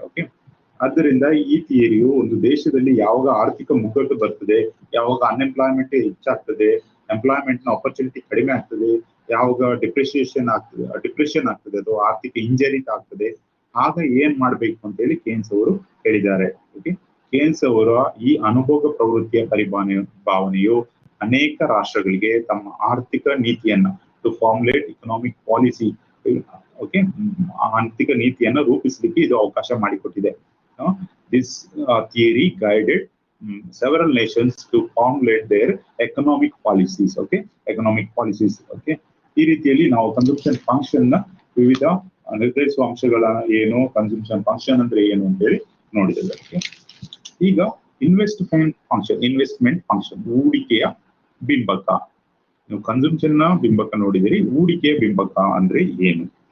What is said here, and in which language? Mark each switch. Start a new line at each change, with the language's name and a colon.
Kannada: Okay, ಆದ್ದರಿಂದ ಈ ಥಿಯರಿಯು ಒಂದು ದೇಶದಲ್ಲಿ ಯಾವಾಗ ಆರ್ಥಿಕ ಮುಗ್ಗಟ್ಟು ಬರ್ತದೆ, ಯಾವಾಗ ಅನ್ಎಂಪ್ಲಾಯ್ಮೆಂಟ್ ಹೆಚ್ಚಾಗ್ತದೆ, ಎಂಪ್ಲಾಯ್ಮೆಂಟ್ ನ ಆಪರ್ಚುನಿಟಿ ಕಡಿಮೆ ಆಗ್ತದೆ, ಯಾವಾಗ ಡಿಪ್ರೆಷನ್ ಆಗ್ತದೆ ಅಥವಾ ಆರ್ಥಿಕ ಹಿಂಜರಿತ ಆಗ್ತದೆ, ಆಗ ಏನ್ ಮಾಡ್ಬೇಕು ಅಂತ ಹೇಳಿ ಕೇನ್ಸ್ ಅವರು ಹೇಳಿದ್ದಾರೆ. ಓಕೆ, ಕೇನ್ಸ್ ಅವರ ಈ ಅನುಭೋಗ ಪ್ರವೃತ್ತಿಯ ಭಾವನೆಯು ಅನೇಕ ರಾಷ್ಟ್ರಗಳಿಗೆ ತಮ್ಮ ಆರ್ಥಿಕ ನೀತಿಯನ್ನ
English: to formulate economic policy,
Kannada: okay, ಆರ್ಥಿಕ ನೀತಿಯನ್ನ ರೂಪಿಸಲಿಕ್ಕೆ ಇದು ಅವಕಾಶ ಮಾಡಿಕೊಟ್ಟಿದೆ.
English: This theory guided several nations to formulate their economic policies. Okay, economic policies.
Kannada: Okay, ಈ ರೀತಿಯಲ್ಲಿ ನಾವು ಕನ್ಸಂಪ್ಷನ್ ಫಂಕ್ಷನ್ ನ ವಿವಿಧ ನಿರ್ಧರಿಸುವ ಅಂಶಗಳ ಏನು, ಕನ್ಸಂಪ್ಷನ್ ಫಂಕ್ಷನ್ ಅಂದ್ರೆ ಏನು ಅಂತ ಹೇಳಿ ನೋಡಿದ್ದೇವೆ. ಈಗ ಇನ್ವೆಸ್ಟ್ಮೆಂಟ್ ಫಂಕ್ಷನ್, ಹೂಡಿಕೆಯ ಬಿಂಬಕ. ನೀವು ಕನ್ಸಂಪ್ಷನ್ ನ ಬಿಂಬಕ ನೋಡಿದಿರಿ, ಹೂಡಿಕೆಯ ಬಿಂಬಕ ಅಂದ್ರೆ ಏನು?